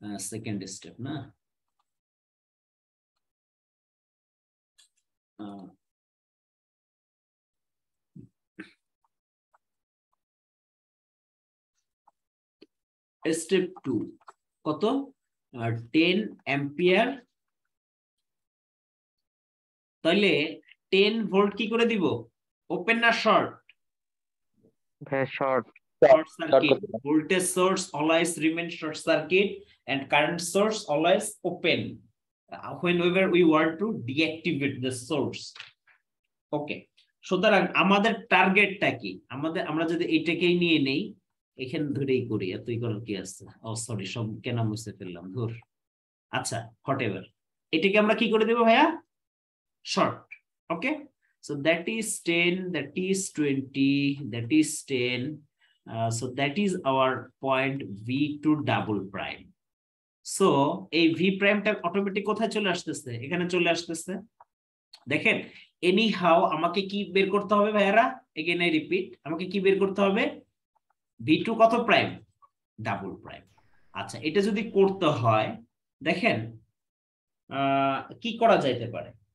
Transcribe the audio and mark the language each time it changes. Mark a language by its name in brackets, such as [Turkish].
[Bangla] Second step না, step 2 কত 10 ampere, তাহলে 10 ভোল্ট কি করে দিব, ওপেন না শর্ট? ভাইয়া short. [English] Short circuit. Voltage source always remain short circuit and current source always open whenever we want to deactivate the source. Okay. [Bangla] সুতরাং আমাদের টার্গেটটা কি, আমরা যদি এইটাকেই নিয়ে নেই, এখান ধরেই করি, এতই করার কি আছে? ও সরি, সব কেন মুছে ফেললাম, ধর। আচ্ছা, হোয়াটএভার, এটাকে আমরা কি করে দেব ভাইয়া, short. [English] Okay, so that is 10, that is 20, that is 10. So that is our point V2 double prime. [Bangla] So এই V prime টা অটোমেটিক কোথায় চলে আসতেছে, এখানে চলে আসতেছে। দেখেন, এনিহাউ আমাকে কি বের করতে হবে ভাইয়ারা, এগেইন আই রিপিট, আমাকে কি বের করতে হবে, V2 কত প্রাইম, ডাবল প্রাইম। আচ্ছা, এটা যদি করতে হয়, দেখেন কি করা যাইতে পারে।